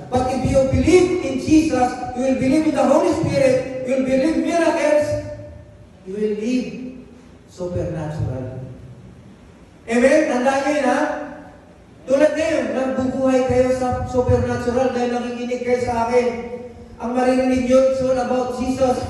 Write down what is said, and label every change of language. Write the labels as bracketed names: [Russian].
[English] But if you believe in Jesus, you will believe in the Holy Spirit, you will believe miracles, you will live supernatural. [Filipino] Amen? Tandaan nyo yun, ha? Tulad ngayon, nagbubuhay kayo sa supernatural dahil nakikinig kayo sa akin. Ang maririnig nyo, [English] it's all about Jesus.